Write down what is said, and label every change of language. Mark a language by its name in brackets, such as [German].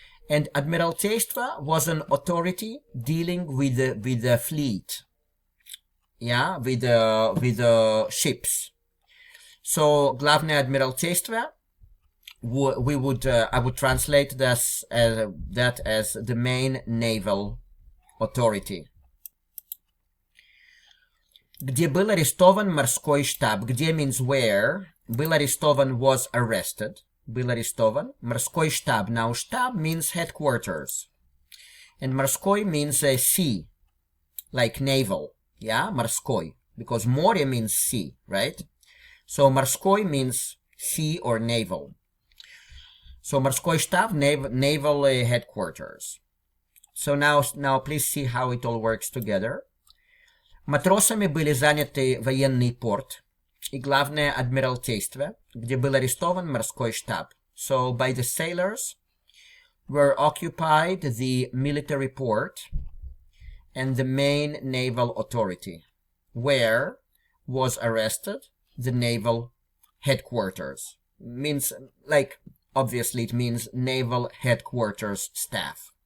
[English] And Admiraltейство was an authority dealing with the fleet, yeah, with the ships. So [Russian] главное Адмиралтейство, [English] I would translate this that as the main naval authority. [Russian] Где был арестован морской штаб. [English] Где means where. [Russian] Был арестован [English] was arrested. [Russian] Был арестован. Морской штаб. [English] Now штаб means headquarters. And морской means sea. Like naval. Yeah, морской. Because море means sea, right? So морской means sea or naval. So [Russian] морской штаб, [English] naval headquarters. So now please see how it all works together. [Russian] Матросами были заняты военный порт и главное Адмиралтейство, где был арестован морской штаб. [English] So by the sailors were occupied the military port and the main naval authority, where was arrested the naval headquarters. Means, like, obviously it means naval headquarters staff.